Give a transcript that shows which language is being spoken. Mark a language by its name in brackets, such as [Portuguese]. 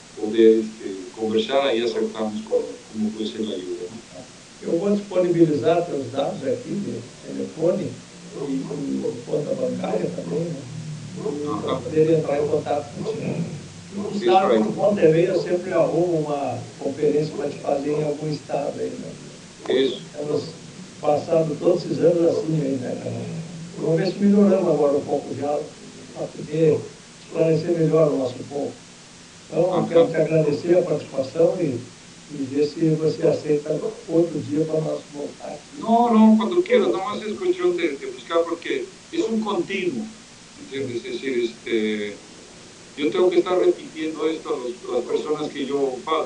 [Portuguese] poder conversar e acertarmos como [Spanish] puede ser a ayuda. [Portuguese] Eu vou disponibilizar teus dados aqui de telefone e conta bancária também, né? Para poder entrar em contato contigo. Sabe, o Monterrey eu sempre arrumo uma conferência para te fazer em algum estado aí, né? Isso. Estamos passando todos esses anos assim aí, né, cara? Vamos ver se melhoramos agora um pouco já, para poder esclarecer melhor o nosso povo. Então, eu quero te agradecer a participação e ver se você aceita outro dia para nós voltar aqui. [Spanish] No, cuando quieras, nomás es cuestión de buscar porque es un continuo, ¿entiendes? Es decir, yo tengo que estar repitiendo esto a las personas que yo pago.